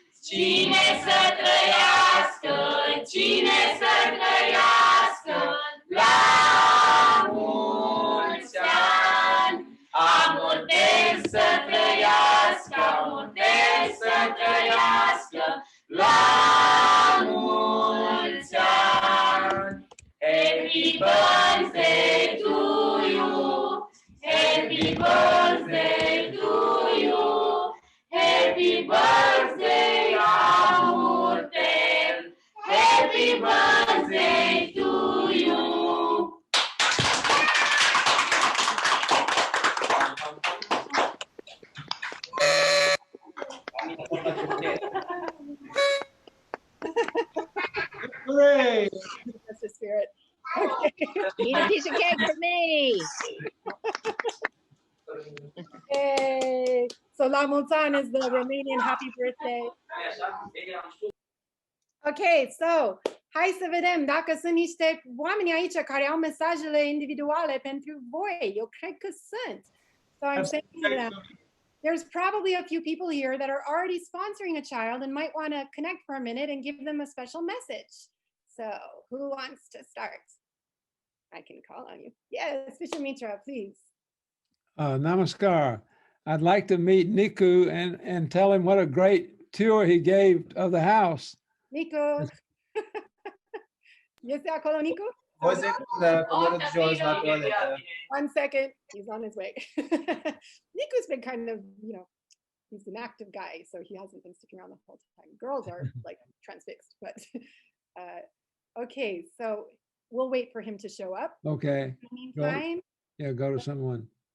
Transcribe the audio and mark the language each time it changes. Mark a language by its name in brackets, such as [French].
[Romanian] Cine să trăiască, cine să trăiască, la mulți ani. AMURTEL să trăiască, AMURTEL să trăiască, la mulți ani. [English] Happy birthday to you, happy birthday to you, happy birthday AMURTEL, happy birthday to you. Hooray! That's the spirit. Okay. Eat a piece of cake for me. Yay! So la mulți ani is the Romanian happy birthday. Okay, so [Romanian] hai să vedem dacă sunt niște oameni aici care au mesajele individuale pentru voi. Eu cred că sunt. [English] So I'm saying that there's probably a few people here that are already sponsoring a child and might want to connect for a minute and give them a special message. So who wants to start? I can call on you. Yes, Bishop Mitra, please. Namaskar. I'd like to meet Niku and tell him what a great tour he gave of the house. [Romanian] Nico. Este acolo, Nico? O secundă, coborât jos la toaletă. [English] 1 second, he's on his way. Nico's been kind of, he's an active guy, so he hasn't been sticking around the whole time. Girls are like transfixed, but okay, so we'll wait for him to show up. Okay. In the meantime, Go to someone.